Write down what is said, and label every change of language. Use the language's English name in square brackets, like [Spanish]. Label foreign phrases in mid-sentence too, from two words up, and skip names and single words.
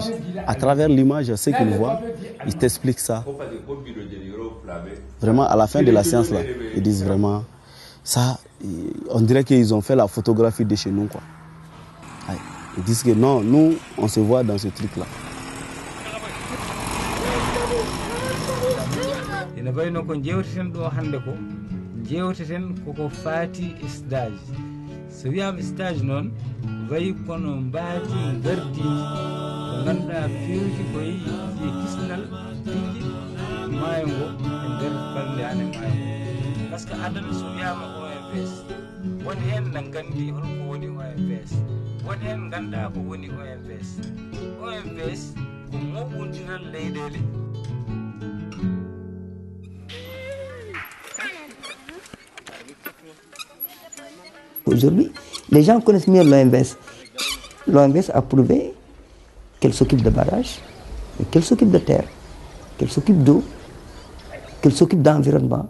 [French] À travers l'image, ce qu'ils voient, ils t'expliquent ça. Vraiment, à la fin de la séance, là, ils disent vraiment, ça, on dirait qu'ils ont fait la photographie de chez nous, quoi. Ils disent que non, nous, on se voit dans ce truc-là. [Fula] ene wayno ko jewteten ɗo hannde ko jewteten koko faati stage so wiyama stage noon wayi kono mbaadi gardiji ganduɗa fewti koye kisnal tigi maayo ngo e nder balɗe ane maayo ngo par ce que adana so wiyama OMVS woni hen ne gandi holko woni OMVS woni hen ganduɗa ko woni OMVS OMVS ko moɓodiral leyɗele. [French] Aujourd'hui, les gens connaissent mieux l'OMVS. L'OMVS a prouvé qu'elle s'occupe de barrages, qu'elle s'occupe de terre, qu'elle s'occupe d'eau, qu'elle s'occupe d'environnement.